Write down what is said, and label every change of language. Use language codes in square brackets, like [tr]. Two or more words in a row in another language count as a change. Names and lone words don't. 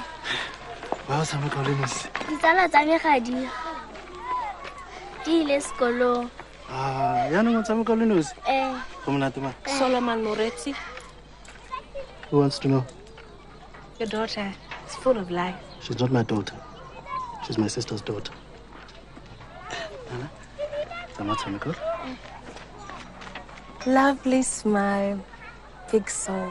[tn] Wa tshameka le mose. Ditsala tsa me ga di ile sekolong. Yana o tshameka le nosi. Go monate ma. Solomon Moretsi. [en] Who wants to know? Your daughter is full of life. She's not my daughter. She's my sister's daughter. [tn] Nana, tshameka. [en] Lovely smile, big soul.